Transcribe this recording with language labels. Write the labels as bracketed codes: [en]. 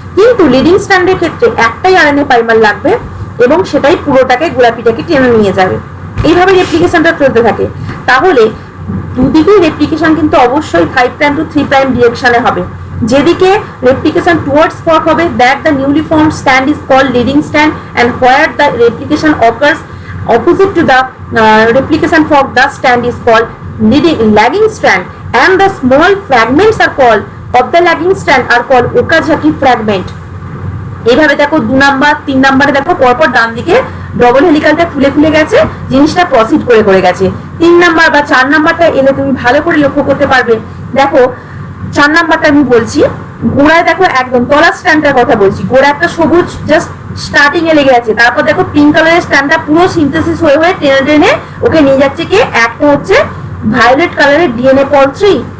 [bn] কিন্তু লিডিং স্ট্যান্ডের ক্ষেত্রে একটাই আরএনএ প্রাইমার লাগবে এবং সেটাই পুরোটাকে গোলাপিটাকে টেনে নিয়ে যাবে। এইভাবে রেপ্লিকেশনটা চলতে থাকে। তাহলে দুদিকেই রেপ্লিকেশন কিন্তু অবশ্যই 5 প্রাইম টু 3 প্রাইম ডিরেকশনে হবে। যেদিকে [en] replication towards fork [bn] হবে, [en] that the newly formed stand is called leading stand, and where the replication occurs opposite to the replication fork, the stand is called lagging strand, and the small fragments are called of the lagging strand are called Okazaki fragment. [bn] এইভাবে দেখো 2 number 3 নাম্বারে দেখো পরপর ডান দিকে double হেলিক্যালটা খুলে খুলে গেছে, জিনিসটা প্রসিড করে করে গেছে। 3 নাম্বার বা 4 নাম্বারটা এলে তুমি ভালো করে লক্ষ্য করতে পারবে। দেখো 4 নাম্বারটা আমি বলছি, গোড়ায় দেখো একদম তলার স্ট্যান্ডটার কথা বলছি, গোড়া একটা সবুজ জাস্ট স্টার্টিং এ লেগে আছে, তারপর দেখো পিঙ্ক কালারের স্ট্যান্ডটা পুরো সিনথেসিস হয়ে হয়ে টেনে টেনে ওকে নিয়ে যাচ্ছে কি একটা হচ্ছে ভায়োলেট কালারের ডিএনএ পল 3।